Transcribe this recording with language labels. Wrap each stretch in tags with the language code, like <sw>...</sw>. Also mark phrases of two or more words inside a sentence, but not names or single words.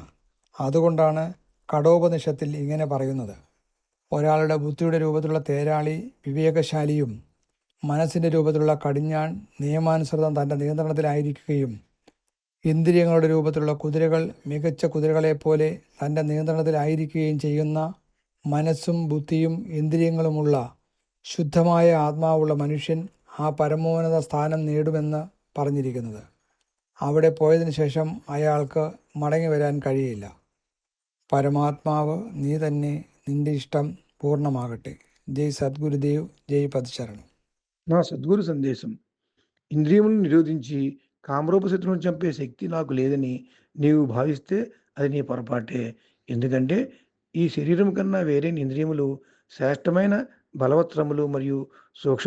<ml>അതുകൊണ്ടാണ് കഠോപനിഷത്തിൽ ഇങ്ങനെ പറയുന്നത്: ഒരാളുടെ ബുദ്ധിയുടെ രൂപത്തിലുള്ള തേരാളി വിവേകശാലിയും മനസ്സിൻ്റെ രൂപത്തിലുള്ള കടിഞ്ഞാൺ നിയമാനുസൃതം തൻ്റെ നിയന്ത്രണത്തിലായിരിക്കുകയും ഇന്ദ്രിയങ്ങളുടെ രൂപത്തിലുള്ള കുതിരകൾ മികച്ച കുതിരകളെപ്പോലെ തൻ്റെ നിയന്ത്രണത്തിലായിരിക്കുകയും ചെയ്യുന്ന മനസ്സും ബുദ്ധിയും ഇന്ദ്രിയങ്ങളുമുള്ള ശുദ്ധമായ ആത്മാവുള്ള മനുഷ്യൻ ആ പരമോന്നത സ്ഥാനം നേടുമെന്ന് പറഞ്ഞിരിക്കുന്നത്. അവിടെ പോയതിനു ശേഷം അയാൾക്ക് മടങ്ങി വരാൻ കഴിയില്ല. പരമാത്മാവ് നീ തന്നെ, നിന്റെ ഇഷ്ടം പൂർണ്ണമാകട്ടെ.</ml> <te>జై సద్గురుదేవ్, జై పదశరణం. నా సద్గురు సందేశం: ఇంద్రియములను నిరోధించి కామరూప శత్రువును చంపే శక్తి నాకు లేదని నీవు భావిస్తే అది నీ పొరపాటే. ఎందుకంటే ఈ శరీరం కన్నా వేరే ఇంద్రియములు శ్రేష్టమైన బలవత్రములు మరియు సూక్ష్మమైనవే.</te>